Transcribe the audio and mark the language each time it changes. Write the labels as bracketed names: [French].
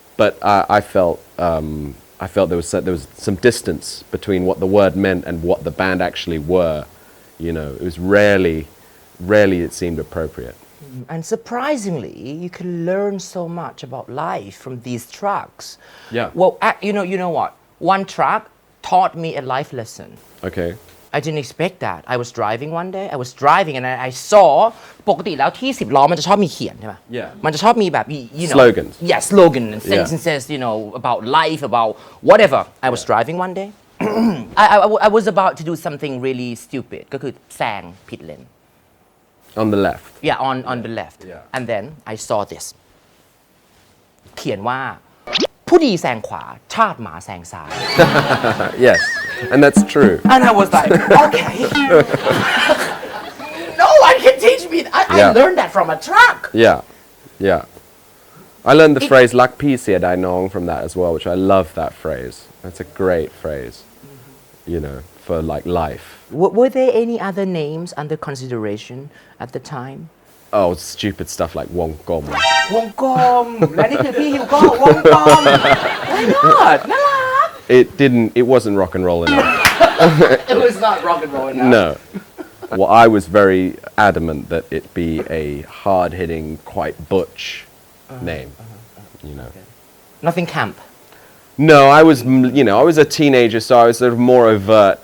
[English] But I felt there was some distance between what the word meant and what the band actually were. It was rarely it seemed appropriate. And surprisingly, you can learn so much about life from these trucks. Yeah. Well, you know what? One truck taught me a life lesson Okay. I didn't expect that I was driving one day I was driving and I saw [Thai] ปกติแล้วที่10ล้อมันจะชอบมีเขียนใช่ไหม [English] Yeah. [Thai] มันจะชอบมีแบบ [English] you know Slogans. yeah slogan and Yeah. sentences you know about life about whatever I was driving one day I was about to do something really stupid [Thai] ก็คือแซงผิดเลน [English] On the left. yeah on the left Yeah. and then I saw this [Thai] เขียนว่าผู้ดีแซงขวาชาติหมาแซงซ้าย [English] Yes. And that's true. and I was like okay no one can teach me I Yeah. learned that from a truck Yeah. Yeah. I learned the phrase [Thai] "lak pi sia dai nong" [English] from that as well, which I love that phrase. That's a great phrase, you know, for like life. were there any other names under consideration at the time Oh, stupid stuff like wong gom. [Thai] วงกลมและนี่คือพี่ฮิวโก้วงกลม [English] why not [Thai] น่ารัก [English] It wasn't rock and roll enough. it was not rock and roll enough No. Well, I was very adamant that it be a hard-hitting, quite butch name, you know. nothing camp No, I was a teenager, so I was sort of more overt.